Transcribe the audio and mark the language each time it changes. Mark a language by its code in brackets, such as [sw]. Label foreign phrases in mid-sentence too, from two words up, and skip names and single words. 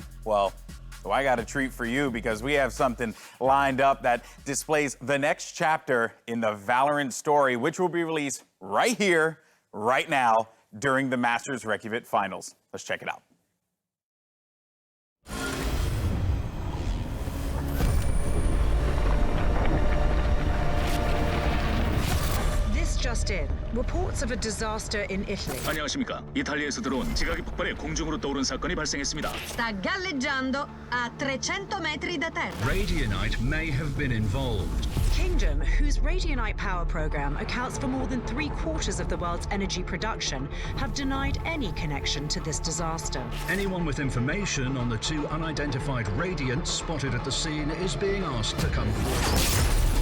[en] Well, so I got a treat for you because we have something lined up that displays the next chapter in the Valorant story, which will be released right here, right now, during the Masters Reykjavik finals. Let's check it out. Just in, reports of a disaster in Italy. [ko] 안녕하십니까. 이탈리아에서 들어온 지각이 폭발해 공중으로 떠오른 사건이 발생했습니다. [it] Sta galleggiando a 300 metri da terra. [en] Radionite may have been involved. Kingdom, whose Radionite power program accounts for more than 3/4 of the world's energy production, have denied any connection to this disaster. Anyone with information on the two unidentified radiants spotted at the scene is being asked to come forward.